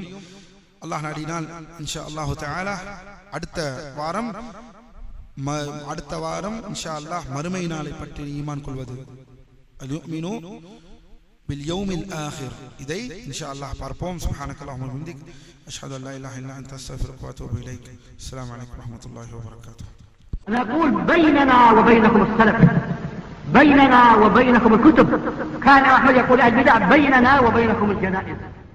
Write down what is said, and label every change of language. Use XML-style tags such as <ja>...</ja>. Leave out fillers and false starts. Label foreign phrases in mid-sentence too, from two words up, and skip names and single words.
<ta>அல்லாஹ் நாடினால்</ta> <ar>إن شاء الله تعالى</ar> <ta>அடுத்த வாரம்</ta> <ar>إن شاء الله</ar> <ta>மறுமை நாளை பற்றி ஈமான் கொள்வது,</ta> <ar>اليؤمن باليوم الآخر,</ar> <ta>இதை</ta> <ar>إن شاء الله</ar> <ta>பார்ப்போம்.</ta> <ar>سبحانك اللهم وبحمدك، أشهد أن لا إله إلا أنت أستغفرك وأتوب إليك. السلام عليكم ورحمة الله وبركاته. نقول بيننا وبينكم السلف، بيننا وبينكم الكتب. كان أحمد يقول البدع بيننا وبينكم الجنائز.</ar>